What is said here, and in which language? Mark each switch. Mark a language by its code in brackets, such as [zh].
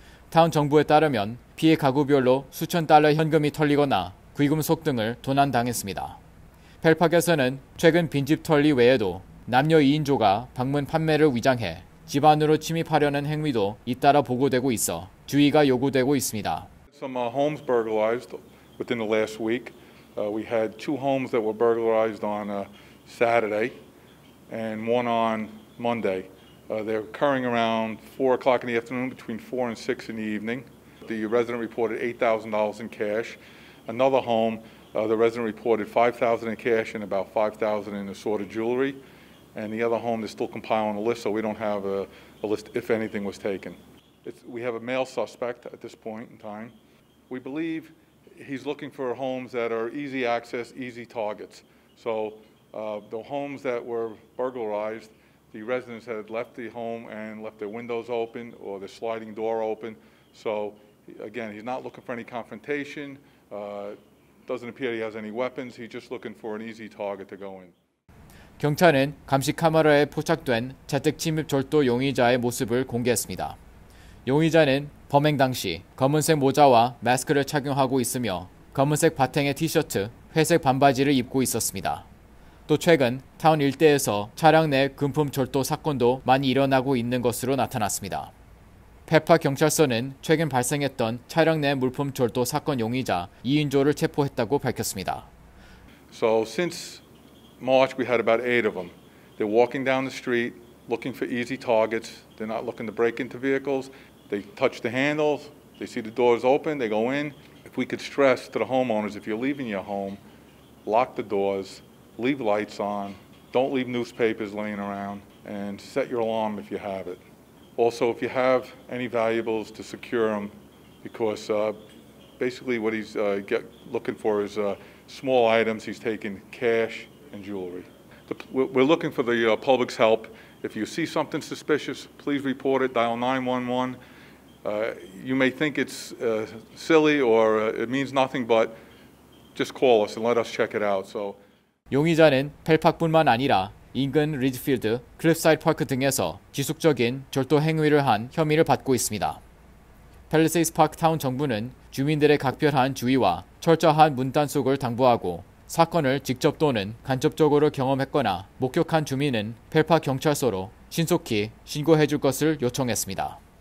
[ko] 타운 정부에 따르면 피해 가구별로 수천 달러 현금이 털리거나 귀금속 등을 도난당했습니다. 펠팍에서는 최근 빈집 털리 외에도 남녀 2인조가 방문 판매를 위장해 집 안으로 침입하려는 행위도 잇따라 보고되고 있어 주의가 요구되고 있습니다. [en] Some homes burglarized within the last week. We had 2 homes that were burglarized on Saturday and one on Monday. They're occurring around 4 o'clock in the afternoon, between 4 and 6 in the evening. The resident reported $8,000 in cash. Another home, the resident reported $5,000 in cash and about $5,000 in assorted jewelry. And the other home is still compiling a list, so we don't have a list if anything was taken. We have a male suspect at this point in time. We believe he's looking for homes that are easy access, easy targets. So the homes that were burglarized, the residents had left the home and left their windows open or the sliding door open. So again, he's not looking for any confrontation. Doesn't appear he has any weapons. He's just looking for an easy target to go in. [ko] 경찰은 감시 카메라에 포착된 자택 침입 절도 용의자의 모습을 공개했습니다. 용의자는 범행 당시 검은색 모자와 마스크를 착용하고 있으며 검은색 바탕의 티셔츠, 회색 반바지를 입고 있었습니다. 또 최근 타운 일대에서 차량 내 금품 절도 사건도 많이 일어나고 있는 것으로 나타났습니다. 펠팍 경찰서는 최근 발생했던 차량 내 물품 절도 사건 용의자 2인조를 체포했다고 밝혔습니다. [en] So since March, we had about 8 of them. They're walking down the street, looking for easy targets. They're not looking to break into vehicles. They touch the handles. They see the doors open. They go in. If we could stress to the homeowners, if you're leaving your home, lock the doors, leave lights on, don't leave newspapers laying around, and set your alarm if you have it. Also, if you have any valuables, to secure them, because basically what he's looking for is small items. He's taking cash and jewelry. We're looking for the public's help. If you see something suspicious, please report it. Dial 911. You may think it's silly or it means nothing, but just call us and let us check it out. So. [ko] 용의자는 펠팍뿐만 아니라 인근 리드필드, 클리프사이드 파크 등에서 지속적인 절도 행위를 한 혐의를 받고 있습니다. 팰리세이드 파크 타운 정부는 주민들의 각별한 주의와 철저한 문 단속을 당부하고 사건을 직접 또는 간접적으로 경험했거나 목격한 주민은 펠팍 경찰서로 신속히 신고해 줄 것을 요청했습니다.